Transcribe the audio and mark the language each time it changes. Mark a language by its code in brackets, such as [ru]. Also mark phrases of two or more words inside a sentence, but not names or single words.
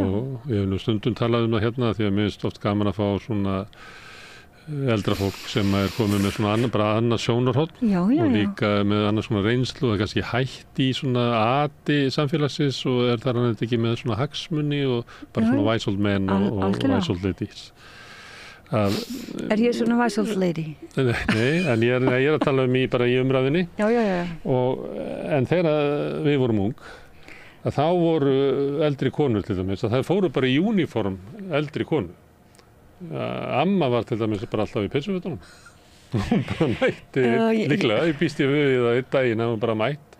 [is] Og ég hef nú stundum talað um það hérna því að mér finnst oft gaman að fá svona eldra fólk sem er komið með svona bara annað sjónarhorn og líka með annað svona reynslu og það er kannski hætt í svona ati samfélagsins og er þar hann ekki með svona hagsmuni og bara svona [en] wise old men [is] og [en] wise old ladies. Er ég svona wise old lady? [is] Nei, en ég er að tala um bara í umræðinni. Já. En þegar við vorum ung, að þá voru eldri konur til dæmis, að það fóru bara í uniform eldri konur. Amma var til dæmis bara alltaf í peysufutunum. Hún bara mætti, líklega, ég býst ég við það einn daginn að hún bara mætt.